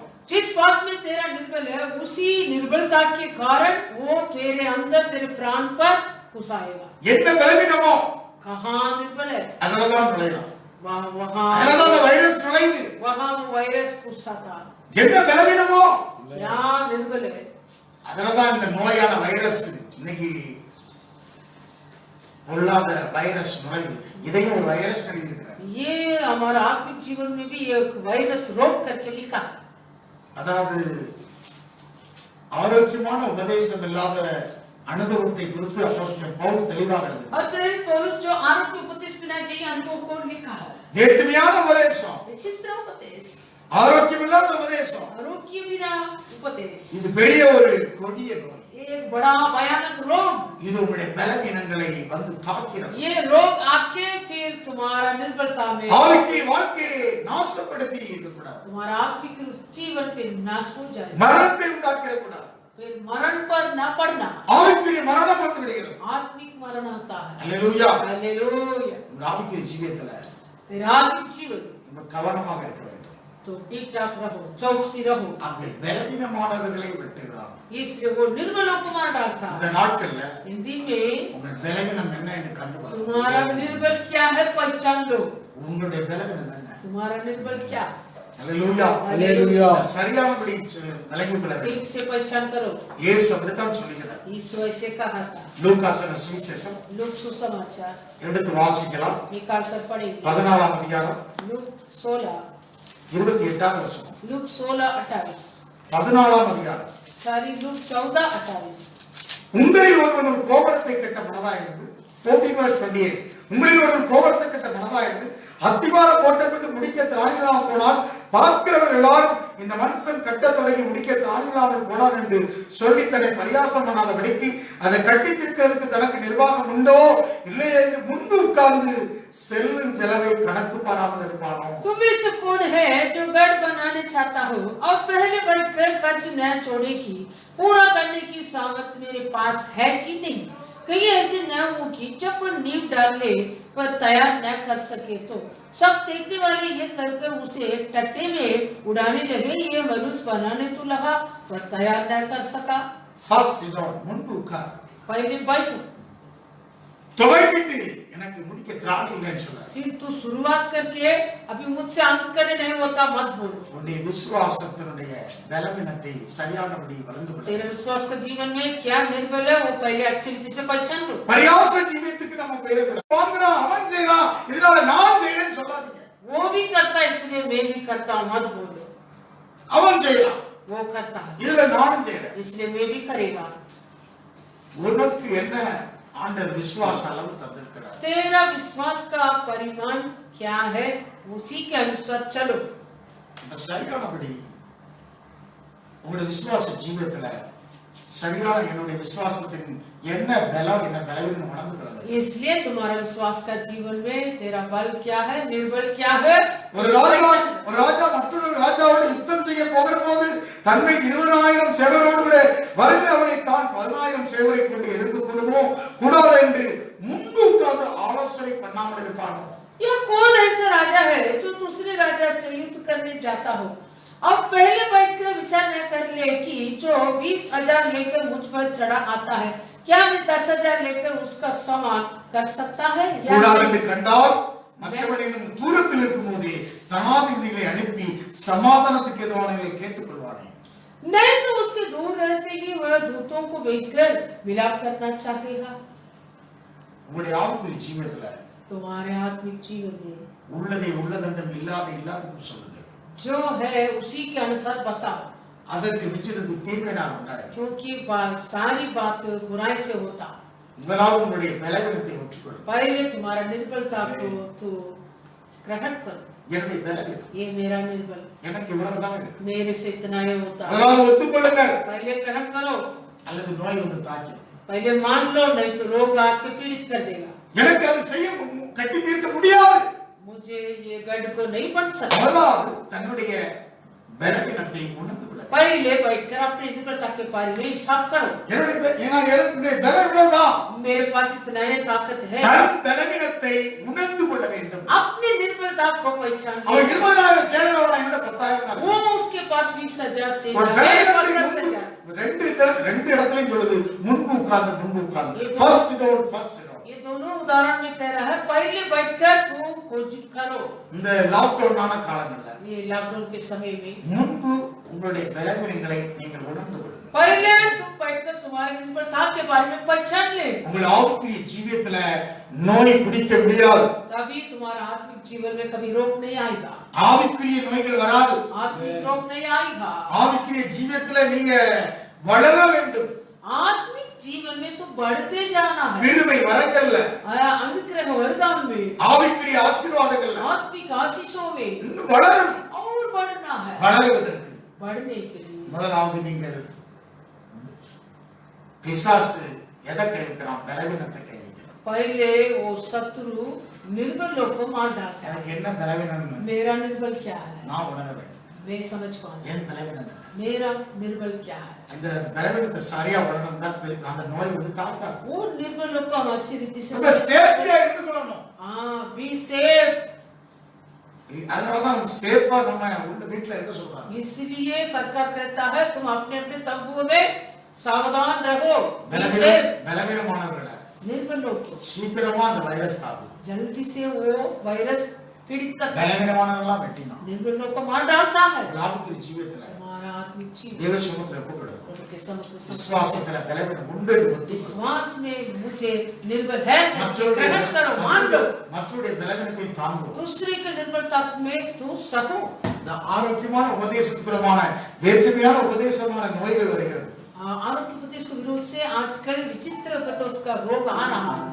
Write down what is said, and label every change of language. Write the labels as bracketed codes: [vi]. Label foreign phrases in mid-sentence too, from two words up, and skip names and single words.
[hi] जिस बात में तेरा निर्बल है, उसी निर्बलता के कारण वो तेरे अंदर तेरे प्राण पर घुस आएगा। [ta] என்ன பலவீனமோ [hi] कहाँ निर्बल है, [ta] அதெல்லாம் நுழையும். [hi] वहाँ [ta] அதனால வைரஸ் நுழையுது. [hi] वहाँ वो वायरस घुसा था। [ta] என்ன பலவீனமோ [hi] क्या निर्बल है, [ta] அதனாலதான் இந்த நோயான வைரஸ் இன்னைக்கு பொல்லாத வைரஸ் நுழையுது. இதையும் ஒரு வைரஸ் எழுதியிருக்கிறார். [hi] ये हमारा आत्मिक जीवन में भी एक वायरस रोग करके लिखा। [ta] அதாவது ஆரோக்கியமான உபதேசம் இல்லாத அனுபவத்தை குறித்து அப்போஸ்தலன் பவுல் தெளிவாக எழுதுகிறார். [hi] और प्रेरित पौलुस जो आरोग्य उपदेश बिना के अनुभव को लिखा है, [ta] வேற்றுமையான உபதேசம், [hi] विचित्र उपदेश, [ta] ஆரோக்கியம் இல்லாத உபதேசம், [hi] आरोग्य बिना उपदेश, [ta] இது பெரிய ஒரு கொடிய நோய். [hi] एक बड़ा भयानक रोग। [ta] இது உங்களுடைய பலவீனங்களை வந்து தாக்கிறது. [hi] ये रोग आके फिर तुम्हारा निर्बलता में, [ta] ஆவிக்குரிய வாழ்க்கையை நாசப்படுத்தி இருக்கக்கூடாது. [hi] तुम्हारा आत्मिक जीवन पे नाश हो जाए, [ta] மரணத்தை உண்டாக்கிடக்கூடாது. [hi] फिर मरण पर ना पड़ना। [ta] ஆவிக்குரிய மரணம் வந்து விடுகிறது. [hi] आत्मिक मरण आता है। [ta] அல்லேலூயா. [hi] हालेलुया। [ta] உங்க ஆவிக்குரிய ஜீவியத்துல [hi] तेरा आत्मिक जीवन [ta] ரொம்ப கவனமாக இருக்க வேண்டும். [hi] तो ठीक ठाक रहो, चौकसी रहो, [ta] அங்கே பலவீனமானவர்களை வெட்டுகிறான். [hi] इसलिए वो निर्बलों को मार डालता [ta] இந்த [hi] है। [ta] நாட்கள்ல [hi] हिंदी में [ta] உங்கள் பலவீனம் என்ன என்று கண்டுபிடிங்க. [hi] तुम्हारा निर्बल क्या है पहचान लो। [ta] உங்களுடைய பலவீனம் என்ன? [hi] तुम्हारा निर्बल क्या, [ta] அல்லேலூயா. [hi] हालेलुया। [ta] சரியானபடி விளங்கிக் கொள்ள வேண்டும். [hi] ठीक से पहचान करो। [ta] இயேசு அப்படித்தான் சொல்லுகிறார். [hi] यीशु ऐसे कहा था। [ta] லூகாஸ் சுவிசேஷம் [hi] लूक सुसमाचार [ta] எடுத்து வாசிக்கலாம். [hi] निकाल कर पढ़ेंगे। [ta] 14ஆம் அதிகாரம் [hi] लूक 16, [ta] 28ஆம் வசனம். [hi] लूक 16:28, [ta] 14ஆம் அதிகாரம். [hi] सारी लूक 14:28। [ta] உங்களில் ஒருவன் ஒரு கோபுரத்தை கட்ட மனதாயிருந்து 14:28. உங்களில் ஒருவன் கோபுரத்தை கட்ட மனதாயிருந்து அஸ்திவார போட்டப்பட்டு முடிக்க திராணிகளாமல் போனால் பார்க்கிறவர்கள் எல்லாரும் இந்த மனுஷன் கட்ட தொடங்கி முடிக்க திராணிகளாமல் போனார் என்று சொல்லி தன்னை பரியாசம் பண்ணாதபடிக்கு அதை கட்டி தீர்க்கிறதுக்கு தனக்கு நிர்வாகம் உண்டோ இல்லையே என்று முன்பு உட்கார்ந்து செல்லும் செலவை கணக்கு பாராமல் இருப்பானோ. [hi] तुम में से कौन है जो गढ़ बनाने चाहता हो और पहले बढ़कर कर्ज न छोड़े की पूरा करने की सामर्थ मेरे पास है कि नहीं? कहीं ऐसे न हो कि जब वो नींव डालने पर तैयार न कर सके तो सब देखने वाले ये कहकर उसे टट्टे में उड़ाने लगे, ये मनुष्य बनाने तो लगा पर तैयार न कर सका। [ta] ஃபர்ஸ்ட் இதோட முன்பு உட்கார், [hi] पहले बैठो, [ta] துவைக்கிட்டு எனக்கு முடிக்க திராணி இல்லைன்னு சொல்றாரு. [hi] फिर तू शुरुआत करके अभी मुझसे अंत करे नहीं होता मत बोलो। [ta] உன்னுடைய விசுவாசத்தினுடைய பலவீனத்தை சரியானபடி வளர்ந்து கொள்ள. [hi] तेरे विश्वास का जीवन में क्या निर्बल है वो पहले अच्छी रीति से पहचान लो। [ta] பரியாச ஜீவியத்துக்கு நம்ம போயிடக்கூடாது. வாங்குறான் அவன் செய்யறான் இதனால நான் செய்யறேன்னு சொல்லாதீங்க. [hi] वो भी करता है इसलिए मैं भी करता हूँ मत बोलो। [ta] அவன் செய்யறான் [hi] वो करता है [ta] இதுல நானும் செய்யறேன். [hi] इसलिए मैं भी करेगा। [ta] உனக்கு என்ன ஆண்டவர் விசுவாச அளவு தந்திருக்கிறார். [hi] तेरा विश्वास का परिमाण क्या है उसी के अनुसार चलो। [ta] இந்த சரியானபடி உங்களுடைய விசுவாச ஜீவியத்துல சரியான என்னுடைய விசுவாசத்தின் என்ன பலம் என்ன பலவீனம் வளர்ந்துக்கிறது. [hi] इसलिए तुम्हारा विश्वास का जीवन में तेरा बल क्या है निर्बल क्या है। [ta] ஒரு ராஜா மற்றொரு ராஜாவோடு யுத்தம் செய்ய போகிற போது தன்னை 20,000 சேவரோடு கூட வருகிறவனை தான் 10,000 சேவரை கொண்டு எதிர்த்து கொள்ளுமோ கூடாது என்று முன்பு உட்கார்ந்து ஆலோசனை பண்ணாமல் இருப்பானோ. [hi] यह कौन ऐसा राजा है जो दूसरे राजा से युद्ध करने जाता हो अब पहले बैठकर विचार न कर ले कि जो 20,000 लेकर मुझ पर चढ़ा आता है, क्या मैं 10,000 लेकर उसका समान कर सकता है या [ta] கூடாது என்று கண்டால் மற்றவன் இன்னும் தூரத்தில் இருக்கும்போதே சமாதிகளை அனுப்பி சமாதானத்துக்கு எதுவானவர்களை கேட்டுக்கொள்வானே. [hi] नहीं तो उसके दूर रहते ही वह दूतों को भेजकर विलाप करना चाहेगा. [ta] உங்களுடைய ஆவிக்குரிய ஜீவியத்துல [hi] तुम्हारे आत्मिक जीवन में [ta] உள்ளதை உள்ளதென்றும் இல்லாததும் சொல்லுங்க. [hi] जो है उसी के अनुसार बताओ. [ta] அதற்கு மிச்சது தீமையினால் உண்டாயிருக்கு. [hi] क्योंकि सारी बात बुराई से होता. [ta] முதலாவது உங்களுடைய பலவீனத்தை ஒற்றுக்கொள்ளுங்க. [hi] पहले तुम्हारा निर्बलता को तो ग्रहण करो. [ta] என்னுடைய பலவீனம், [hi] ये मेरा निर्बल, [ta] எனக்கு இவ்வளவுதான் இருக்கு. [hi] मेरे से इतना ही होता. [ta] முதலாவது ஒத்துக்கொள்ளுங்க. [hi] पहले ग्रहण करो. [ta] அல்லது நோய் வந்து தாக்கி [hi] पहले मान लो, नहीं तो रोग आके पीड़ित कर देगा. [ta] எனக்கு அது செய்ய கட்டி தீர்க்க முடியாது. [hi] मुझे ये गढ़ को नहीं बन सकता. [ta] முதலாவது தன்னுடைய பலவீனத்தை உணர்ந்து விட. [hi] पहले बैठकर अपनी निर्बलता के बारे में हिसाब करो. [ta] என்னுடைய பலவீனம்தான். [hi] मेरे पास इतना ही ताकत है. [ta] தன் பலவீனத்தை உணர்ந்து கொள்ள வேண்டும். [hi] अपनी निर्बलता को पहचान. [ta] அவன் 20,000 சேனைகளோட என்னோட 10,000 [hi] वो उसके पास 20,000 से [ta] ஒரு [hi] मेरे पास [ta] பலவீனத்தை [hi] 10,000. [ta] ரெண்டு இடத்துலயும் சொல்லுது. முன்பு உட்கார்ந்து [en] first sit down. [hi] ये दोनों उदाहरण में कह रहा है पहले बैठकर तुम खोज करो. [ta] இந்த லாக்டவுன் ஆன காலங்கள்ல [hi] ये लॉकडाउन के समय में [ta] முன்பு உங்களுடைய பலவீனங்களை நீங்கள் உணர்ந்து கொள்ளுங்கள். [hi] पहले तुम बैठकर तुम्हारी निर्बलता के बारे में पहचान ले. [ta] உங்கள் ஆவிக்குரிய ஜீவியத்துல நோய் பிடிக்க முடியாது. [hi] तभी तुम्हारा आत्मिक जीवन में कभी रोग नहीं आएगा. [ta] ஆவிக்குரிய நோய்கள் வராது. [hi] आत्मिक रोग नहीं आएगा. [ta] ஆவிக்குரிய ஜீவியத்துல நீங்க வளர வேண்டும். [hi] आत्मिक जीवन में तो बढ़ते जाना है. [ta] கிருபை வரங்கள்ல, [hi] अनुग्रह वरदान में, [ta] ஆவிக்குரிய ஆசீர்வாதங்கள்ல [hi] आत्मिक आशीषों में [ta] இன்னும் வளரணும். [hi] और बढ़ना है. [ta] வளருவதற்கு [hi] बढ़ने के लिए [ta] முதலாவது நீங்கள் பிசாசு எதை கைவிக்கிறான்? பலவீனத்தை கைவிக்கிறான். [hi] पहले वो शत्रु निर्बलों को मार डालता है. [ta] எனக்கு என்ன பலவீனம்? [hi] मेरा निर्बल क्या है [ta] நான் உணர வேண்டும். [hi] मैं समझ पाऊँ. [ta] என் பலவீனம் என்ன? [hi] मेरा निर्बल क्या है. [ta] அந்த பலவீனத்தை சரியா உணர்ந்தா அந்த நோய் வந்து தாக்காது. [hi] वो निर्बलों को हम अच्छी रीति से [ta] அந்த சேஃப்டியா இருந்துக்கணும். [en] be safe. [ta] அதனாலதான் சேஃபா நம்ம உள்ள வீட்ல இருக்க சொல்றாங்க. [hi] इसलिए सरकार कहता है तुम अपने अपने तंबुओं में सावधान रहो. [en] be safe. [ta] பலவீனமானவர்கள [hi] निर्बलों को [ta] சீக்கிரமா அந்த வைரஸ் தாக்கும். [hi] जल्दी से वो वायरस पीड़ित करता है. [ta] பலவீனமானவர்களா வெட்டினா [hi] निर्बलों को मार डालता है. [ta] ஆவிக்குரிய ஜீவியத்துல [hi] हमारा आत्मिक जीवन [ta] தேவ சமூகத்துல கூப்பிடுறோம். [hi] उनके समक्ष [ta] விசுவாசத்துல பலவீனம் உண்டு என்று ஒத்துக்கொள்ளும். [hi] विश्वास में मुझे निर्बल है. [ta] மற்றவருடைய [hi] ग्रहण करो, मान लो. [ta] மற்றவருடைய பலவீனத்தை தாங்கும். [hi] दूसरे के निर्बलता में तू सहो. [ta] இந்த ஆரோக்கியமான உபதேசத்துக்குமான வேற்றுமையான உபதேசமான நோய்கள் வருகிறது. [hi] आरोग्य उपदेश के विरोध से आजकल विचित्र उपदेश का रोग आ रहा है.